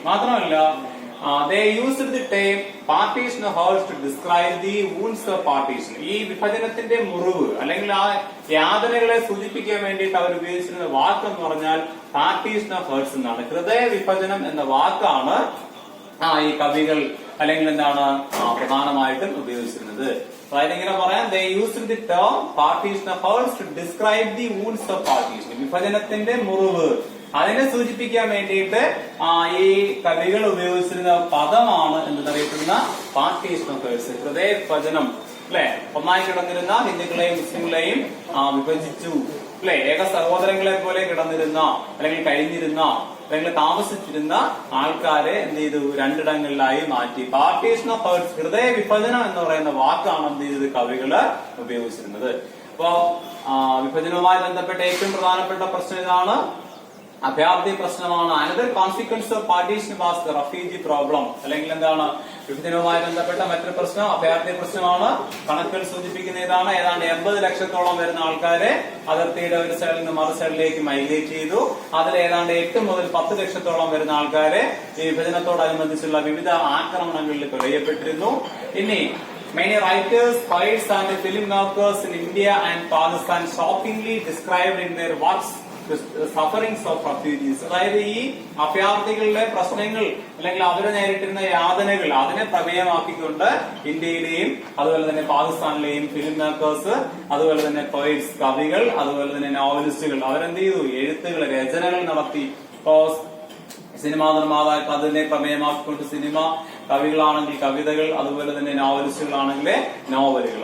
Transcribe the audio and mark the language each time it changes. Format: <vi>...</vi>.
<ml>മാത്രമല്ല,</ml> <en>they used the term partition hurts to describe the wounds of partition.</en> <ml>ഈ വിഭജനത്തിന്റെ മുറിവ് അല്ലെങ്കിൽ ആ യാതനകളെ സൂചിപ്പിക്കാൻ വേണ്ടിയിട്ട് അവർ ഉപയോഗിച്ചിരുന്ന വാക്കെന്ന് പറഞ്ഞാൽ പാർട്ടീഷൻ ഓഫ് ഹേർട്സ് എന്നാണ്. ഹൃദയ വിഭജനം എന്ന വാക്കാണ് ഈ കവികൾ അല്ലെങ്കിൽ പ്രധാനമായിട്ടും ഉപയോഗിച്ചിരുന്നത്. അതായത് ഇങ്ങനെ പറയാം,</ml> <en>they used the term partition of hurts to describe the wounds of partition.</en> <ml>വിഭജനത്തിന്റെ മുറിവ് അതിനെ സൂചിപ്പിക്കാൻ വേണ്ടിയിട്ട് ഈ കവികൾ ഉപയോഗിച്ചിരുന്ന പദമാണ് എന്നറിയപ്പെടുന്ന പാർട്ടീഷൻ ഓഫ് ഹേർട്സ്, ഹൃദയ വിഭജനം. ഒന്നായി കിടന്നിരുന്ന ഹിന്ദുക്കളെയും മുസ്ലിങ്ങളെയും വിഭജിച്ചു. ഏക സഹോദരങ്ങളെ പോലെ കിടന്നിരുന്ന അല്ലെങ്കിൽ കഴിഞ്ഞിരുന്ന അല്ലെങ്കിൽ താമസിച്ചിരുന്ന ആൾക്കാരെ എന്ത് ചെയ്തു? രണ്ടിടങ്ങളിലായി മാറ്റി. പാർട്ടീഷൻ ഓഫ് ഹേർട്സ്, ഹൃദയ വിഭജനം എന്ന് പറയുന്ന വാക്കാണ് എന്ത് ചെയ്തത്? കവികള് ഉപയോഗിച്ചിരുന്നത്. അപ്പോ വിഭജനവുമായി ബന്ധപ്പെട്ട ഏറ്റവും പ്രധാനപ്പെട്ട പ്രശ്നം ഇതാണ്. അഭയാർത്ഥി പ്രശ്നമാണ്.</ml> <en>Another consequence of partition was the refugee problem.</en> <ml>അല്ലെങ്കിൽ എന്താണ് വിഭജനവുമായി ബന്ധപ്പെട്ട മറ്റൊരു പ്രശ്നം അഭയാർത്ഥി പ്രശ്നമാണ്. കണക്കുകൾ സൂചിപ്പിക്കുന്ന ഇതാണ്. ഏതാണ്ട് 80 ലക്ഷത്തോളം വരുന്ന ആൾക്കാരെ അതിർത്തിയുടെ ഒരു സൈഡിൽ നിന്ന് മറു സൈഡിലേക്ക് മൈഗ്രേറ്റ് ചെയ്തു. അതിൽ ഏതാണ്ട് 8 മുതൽ 10 ലക്ഷത്തോളം വരുന്ന ആൾക്കാരെ ഈ വിഭജനത്തോടനുബന്ധിച്ചുള്ള വിവിധ ആക്രമണങ്ങളിൽ കൊല്ലപ്പെട്ടിരുന്നു.</ml> <en>ഇനി many writers, poets and film makers in India and Pakistan shockingly described in their works sufferings of refugees.</en> <ml>അതായത് ഈ അഭയാർത്ഥികളുടെ പ്രശ്നങ്ങൾ അല്ലെങ്കിൽ അവര് നേരിട്ടിരുന്ന യാതനകൾ അതിനെ പ്രമേയമാക്കിക്കൊണ്ട് ഇന്ത്യയിലെയും അതുപോലെ തന്നെ പാകിസ്ഥാനിലെയും ഫിലിം മേക്കേഴ്സ്, അതുപോലെ തന്നെ പോയിറ്റ്സ് കവികൾ, അതുപോലെ തന്നെ നോവലിസ്റ്റുകൾ അവരെന്ത് ചെയ്തു? എഴുത്തുകൾ, രചനകൾ നടത്തി. ഇപ്പോ സിനിമാ നിർമ്മാതാക്കൾ അതിനെ പ്രമേയമാക്കിക്കൊണ്ട് സിനിമ, കവികളാണെങ്കിൽ കവിതകൾ, അതുപോലെ തന്നെ നോവലിസ്റ്റുകളാണെങ്കിൽ നോവലുകൾ.</ml>